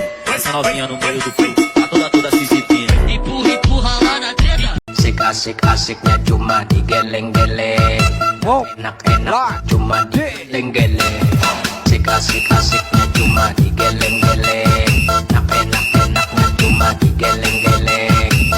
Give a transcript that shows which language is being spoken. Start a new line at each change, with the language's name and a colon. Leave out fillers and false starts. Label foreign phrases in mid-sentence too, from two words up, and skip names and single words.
Portuguese: Essa novinha no meio do fluxo, toda se exibindo. Empurra lá na treta.
Indonesian: Asik-asiknya cuma digeleng-geleng. Enak-enak cuma digeleng-geleng. Asik-asiknya cuma digeleng-geleng. Enak-enaknya cuma digeleng-geleng.